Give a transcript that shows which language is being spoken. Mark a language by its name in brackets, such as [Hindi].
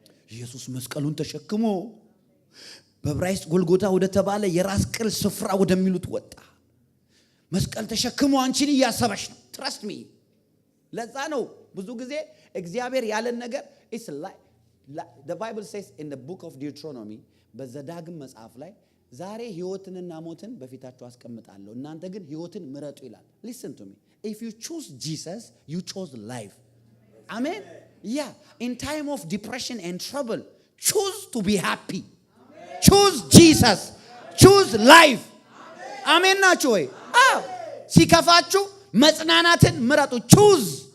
[Amharic] ኢየሱስ መስቀሉን ተሸክሞ በዕብራይስጥ ጎልጎታ ወደ ተባለ የራስ ቅል ስፍራ ወደሚሉት ወጣ። መስቀል ተሸክሞ አንቺን እያሰበሽ ነው። ትረስት ሚ። ለዛ ነው ብዙ ጊዜ እግዚአብሔር ያለን ነገር it's like the Bible says in the book of Deuteronomy በዘዳግም መጽሐፍ ላይ ዛሬ ሕይወትንና ሞትን በፊታችሁ አስቀምጣለሁ እናንተ ግን ሕይወትን ምረጡ ይላል። listen to me, if you choose Jesus you chose life. [English] Amen. Yeah, in time of depression and trouble choose to be happy. choose Jesus. choose life. አሜን ናችሁ ወይ? [Amharic] አዎ ሲከፋችሁ መጽናናትን ምረጡ። choose.